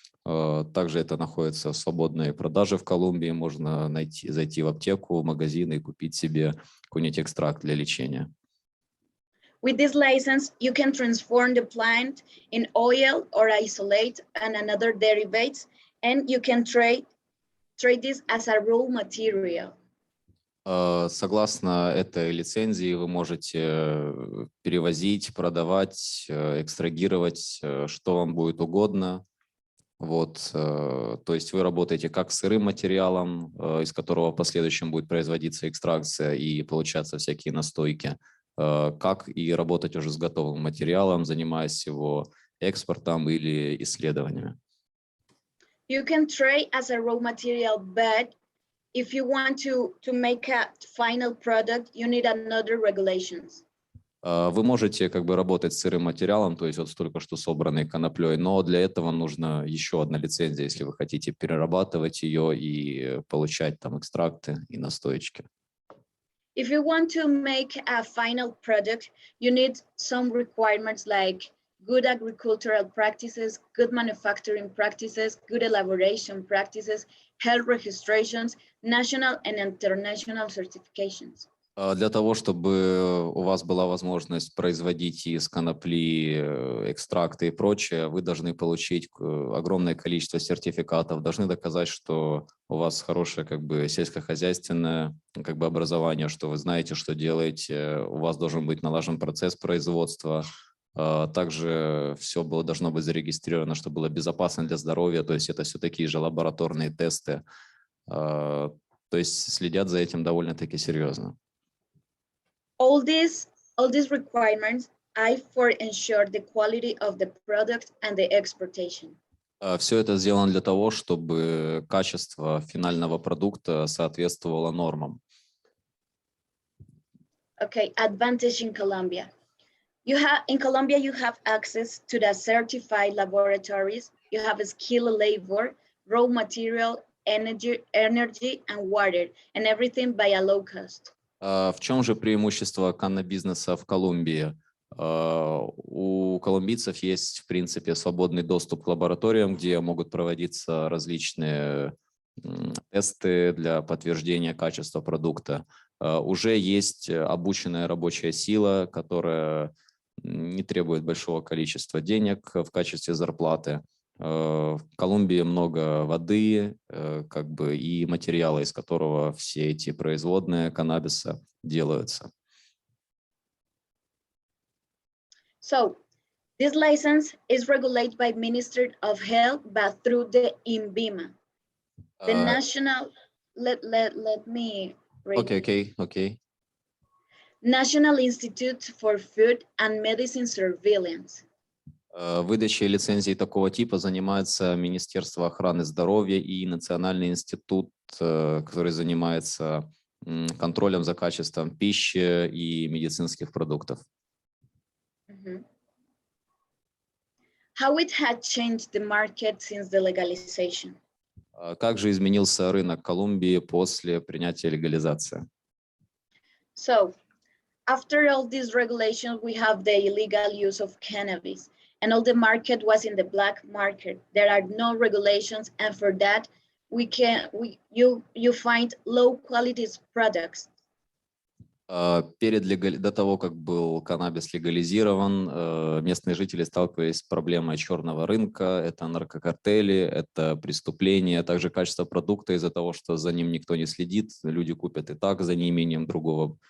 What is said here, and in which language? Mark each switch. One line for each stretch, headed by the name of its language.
Russian: Также это находится в свободной продаже в Колумбии. Можно зайти в аптеку, в магазин и купить себе какой-нибудь экстракт для лечения.
English: With this license, you can transform the plant in oil or isolate and another derivatives, and you can trade this as a raw material.
Russian: Согласно этой лицензии вы можете перевозить, продавать, экстрагировать, что вам будет угодно. Вот, то есть вы работаете как с сырым материалом, из которого в последующем будет производиться экстракция и получаться всякие настойки, как и работать уже с готовым материалом, занимаясь его экспортом или исследованиями.
English: You can trade as a raw material, but if you want to make a final product, you need another regulations.
Russian: Вы можете как бы работать с сырым материалом, то есть вот только что собранной коноплей, но для этого нужна еще одна лицензия, если вы хотите перерабатывать ее и получать там экстракты и настоечки.
English: If you want to make a final product, you need some requirements like good agricultural practices, good manufacturing practices, good elaboration practices, health registrations, national and international certifications.
Russian: Для того, чтобы у вас была возможность производить из конопли экстракты и прочее, вы должны получить огромное количество сертификатов, должны доказать, что у вас хорошее как бы сельскохозяйственное как бы образование, что вы знаете, что делаете, у вас должен быть налажен процесс производства, также все должно быть зарегистрировано, чтобы было безопасно для здоровья, то есть это все такие же лабораторные тесты, то есть следят за этим довольно-таки серьезно.
English: All these requirements are for ensure the quality of the product and the exportation.
Russian: Все это сделано для того, чтобы качество финального продукта соответствовало нормам.
English: Okay, advantage in Colombia. In Colombia, you have access to the certified laboratories. You have a skilled labor, raw material, energy, and water, and everything by a low cost.
Russian: В чем же преимущество каннабизнеса в Колумбии? У колумбийцев есть, в принципе, свободный доступ к лабораториям, где могут проводиться различные тесты для подтверждения качества продукта. Уже есть обученная рабочая сила, которая не требует большого количества денег в качестве зарплаты. В Колумбии много воды, как бы, и материала, из которого все эти производные каннабиса делаются.
English: So, this license is regulated by Ministry of Health, but through the INVIMA, the national. Let me read. Okay. National Institute for Food and Medicine Surveillance.
Russian: Выдачей лицензий такого типа занимается Министерство охраны здоровья и Национальный институт, который занимается контролем за качеством пищи и медицинских продуктов.
English: How it had changed the market since the legalization?
Russian: Как же изменился рынок Колумбии после принятия легализации?
English: So, after all these regulations, we have the illegal use of cannabis. And all the market was in the black market. There are no regulations, and for that, you find low quality products.
Russian: До того, как был каннабис легализирован, местные жители сталкивались с проблемой черного рынка, это наркокартели, это преступления, также качество продукта из-за того, что за ним никто не следит, люди купят и так за неимением другого.